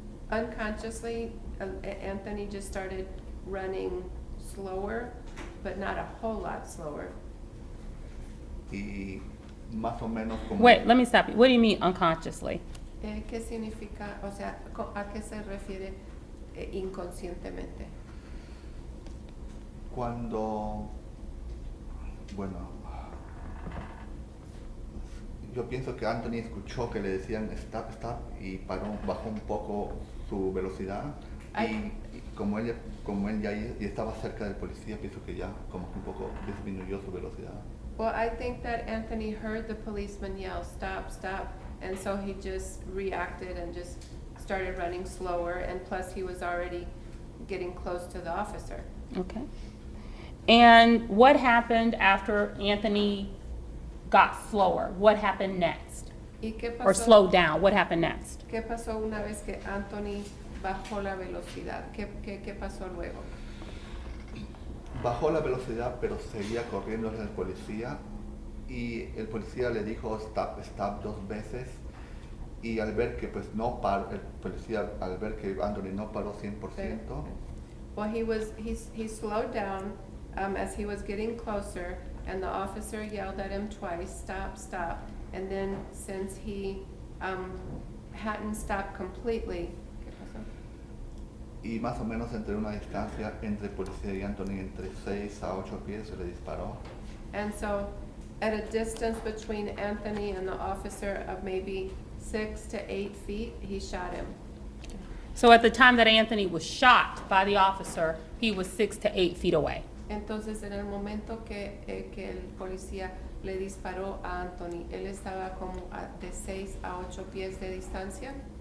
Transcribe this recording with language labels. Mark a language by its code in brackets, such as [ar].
[en] Unconsciously, Anthony just started running slower, but not a whole lot slower. [es] Y más o menos como... [en] Wait, let me stop you. What do you mean unconsciously? [es] ¿Qué significa, o sea, a qué se refiere inconscientemente? Cuando, bueno, yo pienso que Anthony escuchó que le decían [en] stop, stop [es] y bajó un poco su velocidad y como él ya estaba cerca del policía, pienso que ya como que un poco disminuyó su velocidad. [en] Well, I think that Anthony heard the policeman yell, stop, and so he just reacted and just started running slower, and plus he was already getting close to the officer. Okay. And what happened after Anthony got slower? What happened next? [es] ¿Y qué [en] Or [es] pasó? [en] slowed down? What happened next? [es] ¿Qué pasó una vez que Anthony bajó la velocidad? ¿Qué pasó luego? Bajó la velocidad, pero seguía corriendo hacia el policía y el policía le dijo [en] stop, stop [es] 2 veces y al ver que pues no paró, el policía al ver que Anthony no paró 100%, [en] Well, he slowed down as he was getting closer, and the officer yelled at him twice, stop, stop. And then since he hadn't stopped completely, [es] ¿qué pasó? Y más o menos entre una distancia entre policía y Anthony, entre 6 a 8 pies, se le disparó. [en] And so, at a distance between Anthony and the officer of maybe 6 to 8 feet, he shot him. So at the time that Anthony was shot by the officer, he was 6 to 8 feet away. [es] Entonces, en el momento que el policía le disparó a Anthony, él estaba como de 6 a 8 pies de distancia.